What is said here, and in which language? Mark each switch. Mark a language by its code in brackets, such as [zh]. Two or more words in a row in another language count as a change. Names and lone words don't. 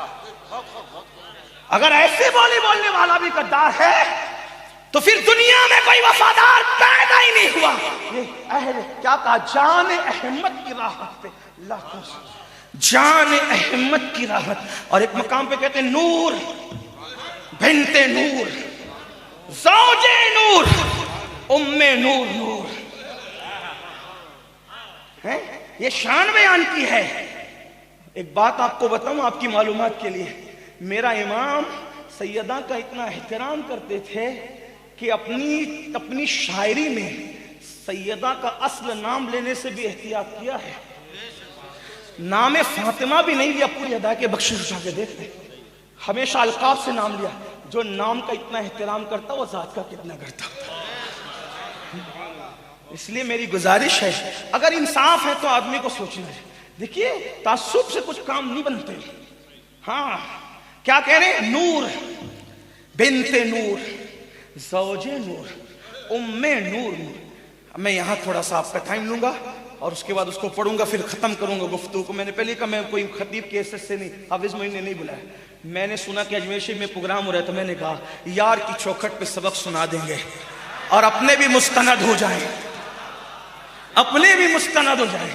[ur] اگر ایسی بولی بولنے والا بھی غدار ہے تو پھر دنیا میں کوئی وفادار پیدا ہی نہیں ہوا. اہل کیا کہا؟ جان احمد کی راحت پہ لاکھوں. جان احمد کی راحت. اور ایک مقام پہ کہتے ہیں [ar] نور بنت نور، زوج نور، ام نور. [ur] نور ہے یہ شان بیان کی ہے. ایک بات آپ کو بتاؤں آپ کی معلومات کے لیے، میرا امام سیدہ کا اتنا احترام کرتے تھے کہ اپنی شاعری میں سیدہ کا اصل نام لینے سے بھی احتیاط کیا ہے. نام فاطمہ بھی نہیں لیا پوری ادا کے بخشش اٹھا کے دیکھتے، ہمیشہ القاب سے نام لیا. جو نام کا اتنا احترام کرتا وہ ذات کا کتنا کرتا. اس لیے میری گزارش ہے اگر انصاف ہے تو آدمی کو سوچنا ہے. دیکھیے تعصب سے کچھ کام نہیں بنتے. ہاں کیا کہہ رہے ہیں؟ [ar] نور بنت نور، زوج نور، ام نور. [ur] میں یہاں تھوڑا سا آپ کا ٹائم لوں گا اور اس کے بعد اس کو پڑھوں گا، پھر ختم کروں گا گفتگو کو. میں نے پہلے کہا میں کوئی خطیب کے حیثیت سے نہیں، حافظ معین نے نہیں بلایا. میں نے سنا کہ اجمیر شریف میں پروگرام ہو رہا ہے تو میں نے کہا یار کی چوکھٹ پہ سبق سنا دیں گے اور اپنے بھی مستند ہو جائیں، اپنے بھی مستند ہو جائیں.